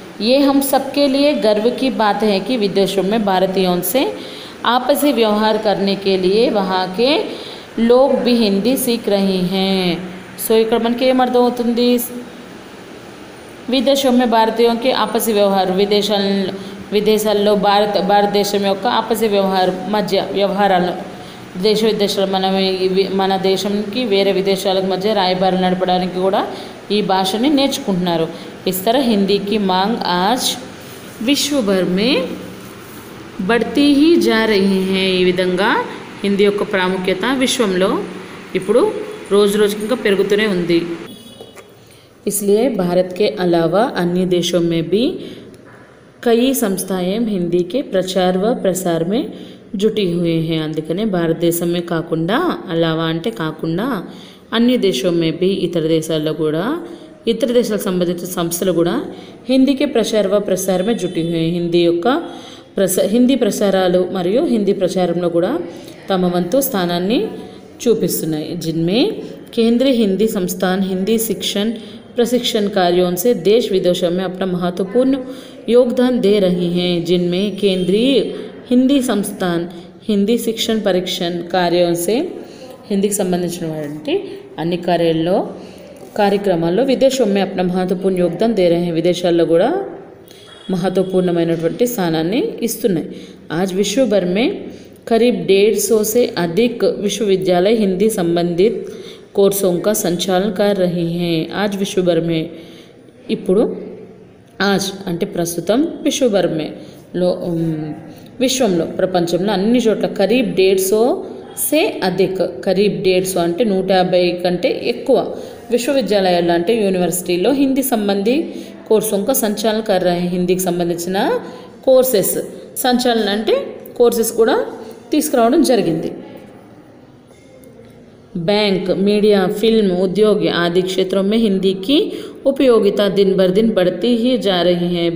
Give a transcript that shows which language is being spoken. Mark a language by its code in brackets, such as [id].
[hi] ये हम सबके लिए गर्व की बात है कि विदेशों में भारतीयों से आपसी व्यवहार करने के लिए वहाँ के लोग भी हिंदी सीख रहे हैं. [te] సో ఇక్కడ మనకి ఏమర్థమవుతుంది? విదేశం में భారతీयों [hi] के आपसी [te] వ్యవహారం, విదేశాల్లో భారతదేశం యొక్క ఆపసి వ్యవహారాలు విదేశాలు మన దేశంకి వేరే విదేశాలకు మధ్య రాయబారాలు నడపడానికి కూడా ఈ భాషని నేర్చుకుంటున్నారు. [hi] इस तरह हिंदी की मांग आज विश्व भर में बढ़ती ही जा रही है. [te] ఈ విధంగా హిందీ యొక్క ప్రాముఖ్యత విశ్వంలో ఇప్పుడు రోజు రోజుకి ఇంకా పెరుగుతూనే ఉంది. [hi] इसलिए भारत के अलावा अन्य देशों में भी कई संस्थाएं हिंदी के प्रचार व प्रसार में जुटी हुई हैं. [te] అందుకనే భారతదేశమే కాకుండా, అలావా అంటే కాకుండా, అన్ని దేశం [hi] में भी [te] ఇతర దేశాల్లో కూడా, ఇతర దేశాలకు సంబంధించిన సంస్థలు కూడా హిందీకి ప్రచార వ ప్రసార మే జుటి హుయి. హిందీ యొక్క హిందీ ప్రసారాలు మరియు హిందీ ప్రచారంలో కూడా తమ వంతు స్థానాన్ని చూపిస్తున్నాయి. [hi] जिनमें केंद्रीय हिंदी संस्थान हिंदी शिक्षण प्रशिक्षण कार्यों से देश विदेशों में अपना महत्वपूर्ण योगदान दे रही हैं. जिनमें केंद्रीय हिंदी संस्थान हिंदी शिक्षण परीक्षण कार्यों से [te] హిందీకి సంబంధించినటువంటి అన్ని కార్యక్రమాల్లో విదేశం మే అప్నా మహత్వపూర్ణ యోగదాన్ దే రహే. విదేశాల్లో కూడా మహత్వపూర్ణమైనటువంటి స్థానాన్ని ఇస్తున్నాయి. [hi] आज विश्व भर में करीब 150 से अधिक विश्वविद्यालय हिंदी संबंधित कोर्सों का संचालन कर रही हैं. आज विश्व भर में [te] ఇప్పుడు ఆజ్ అంటే ప్రస్తుతం విశ్వభర్ మే లో విశ్వంలో ప్రపంచంలో అన్ని చోట్ల కరీబ్ 150 సే అధిక్, కరీబ్ 150 అంటే 150 కంటే ఎక్కువ విశ్వవిద్యాలయాలు అంటే యూనివర్సిటీలో హిందీ సంబంధి కోర్సుం కా సంచాలన కర్ రహే. హిందీకి సంబంధించిన కోర్సెస్ సంచాలన అంటే కోర్సెస్ కూడా తీసుకురావడం జరిగింది. [hi] बैंक, मीडिया, फिल्म, उद्योग आदि क्षेत्रों में हिंदी की उपयोगिता दिन भर दिन बढ़ती ही जा रही है.